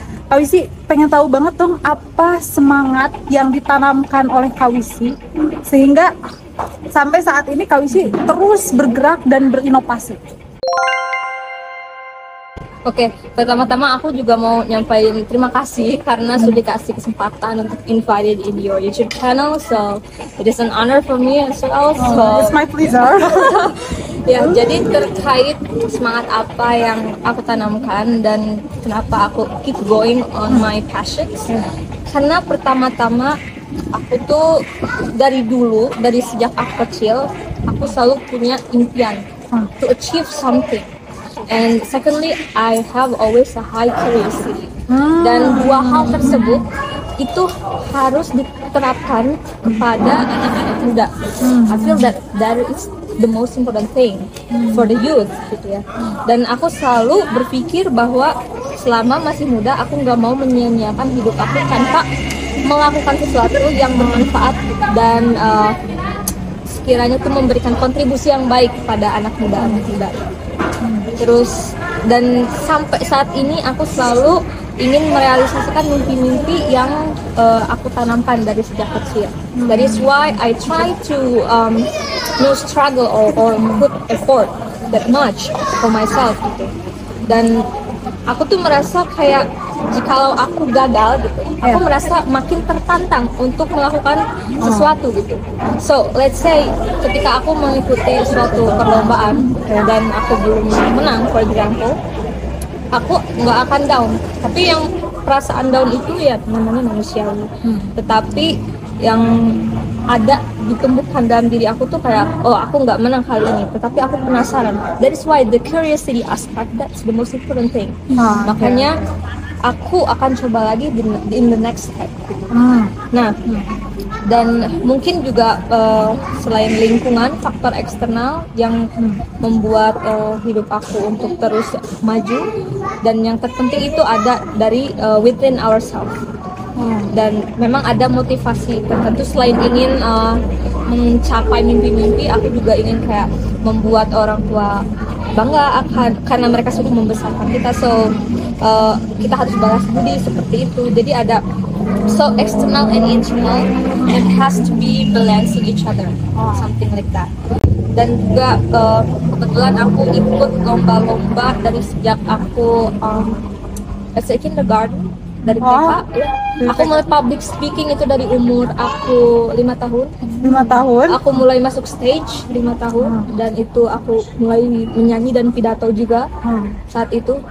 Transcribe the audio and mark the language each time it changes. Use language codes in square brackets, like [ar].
[id] Kak Wisi, pengen tahu banget dong apa semangat yang ditanamkan oleh Kak Wisi sehingga sampai saat ini Kak Wisi terus bergerak dan berinovasi. Oke, pertama-tama aku juga mau nyampaikan terima kasih karena sudah dikasih kesempatan untuk [en] invited in your YouTube channel. So it is an honor for me as well. So It's my pleasure. [id] ya, jadi terkait semangat apa yang aku tanamkan dan kenapa aku [en] keep going on my passions. [id] Karena pertama-tama aku tuh dari dulu, dari sejak aku kecil, aku selalu punya impian [en] to achieve something. And secondly, I have always a high curiosity. [id] Dan dua hal tersebut itu harus diterapkan kepada anak-anak muda. [en] I feel that is the most important thing for the youth, [id] gitu ya. Dan aku selalu berpikir bahwa selama masih muda, aku nggak mau menyia-nyiakan hidup aku tanpa melakukan sesuatu yang bermanfaat dan sekiranya itu memberikan kontribusi yang baik pada anak muda. Terus dan sampai saat ini aku selalu ingin merealisasikan mimpi-mimpi yang aku tanamkan dari sejak kecil. [en] That is why I try to struggle or put effort that much for myself [id] gitu. Dan aku tuh merasa kayak jikalau aku gagal gitu, aku merasa makin tertantang untuk melakukan sesuatu gitu. [en] So let's say [id] ketika aku mengikuti suatu perlombaan dan aku belum menang, [en] for example, [id] aku nggak akan down. Tapi yang perasaan down itu ya namanya manusiawi. Tetapi yang ada ditumbuhkan dalam diri aku tuh kayak, oh aku nggak menang kali ini, tetapi aku penasaran. [en] That is why the curiosity aspect, that's the most important thing. [id] Makanya aku akan coba lagi [en] in the next step. [id] Nah, dan mungkin juga selain lingkungan, faktor eksternal yang membuat hidup aku untuk terus maju, dan yang terpenting itu ada dari [en] within ourselves. [id] Dan memang ada motivasi tertentu selain ingin mencapai mimpi-mimpi, aku juga ingin kayak membuat orang tua bangga karena mereka sudah membesarkan kita. So kita harus balas budi seperti itu. Jadi ada [en] so external and internal, it has to be balancing each other, something like that. [id] Dan juga kebetulan aku ikut lomba-lomba dari sejak aku [en] as a kindergarten, [id] dari TK. Aku mulai public speaking itu dari umur aku 5 tahun. 5 tahun? Aku mulai masuk stage 5 tahun, dan itu aku mulai menyanyi dan pidato juga saat itu.